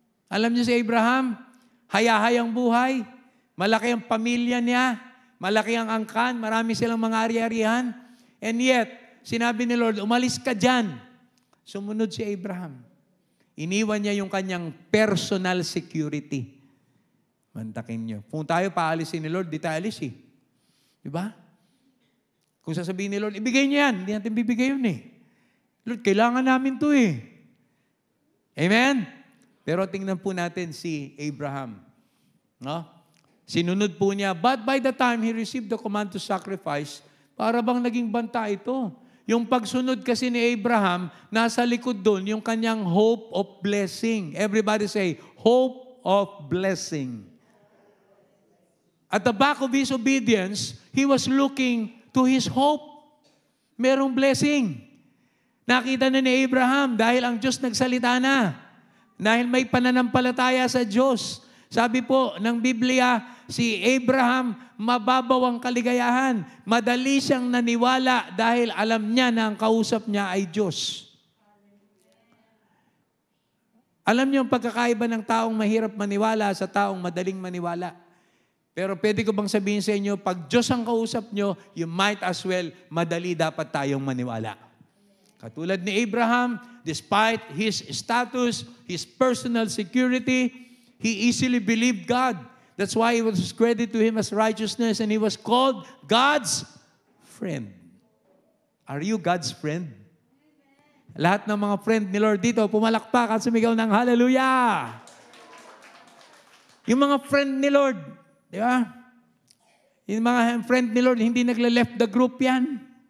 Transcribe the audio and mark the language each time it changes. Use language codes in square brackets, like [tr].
[tl] Alam niyo si Abraham, hayahayang buhay, malaki ang pamilya niya, malaki ang angkan, marami silang mga ari-arihan. [en] And yet, [tl] sinabi ni Lord, umalis ka dyan. Sumunod si Abraham. Iniwan niya yung kanyang personal security. Mantakin niyo. Kung tayo paalisin ni Lord, di tayo alis eh. Diba? Kung sasabihin ni Lord, ibigay niyo yan. Hindi natin bibigay yun eh. Lord, kailangan namin to eh. Amen? Pero tingnan po natin si Abraham. No? Sinunod po niya, [en] but by the time he received the command to sacrifice, [tl] para bang naging banta ito? Yung pagsunod kasi ni Abraham, nasa likod doon, yung kanyang [en] hope of blessing. Everybody say, hope of blessing. At the back of his obedience, he was looking to his hope. [tl] Merong blessing. Nakita na ni Abraham dahil ang Diyos nagsalita na. Dahil may pananampalataya sa Diyos. Sabi po ng Biblia, si Abraham mababaw ang kaligayahan. Madali siyang naniwala dahil alam niya na ang kausap niya ay Diyos. Alam niyo ang pagkakaiba ng taong mahirap maniwala sa taong madaling maniwala. Pero pwede ko bang sabihin sa inyo, pag Diyos ang kausap niyo, [en] you might as well, [tl] madali dapat tayong maniwala. Katulad ni Abraham, [en] despite his status, his personal security, he easily believed God. That's why it was credited to him as righteousness and he was called God's friend. Are you God's friend? [tl] Lahat ng mga friend ni Lord dito, pumalakpak at sumigaw ng hallelujah. Yung mga friend ni Lord, di ba? Yung mga friend ni Lord, hindi nagle- [en] left the group [tl] yan.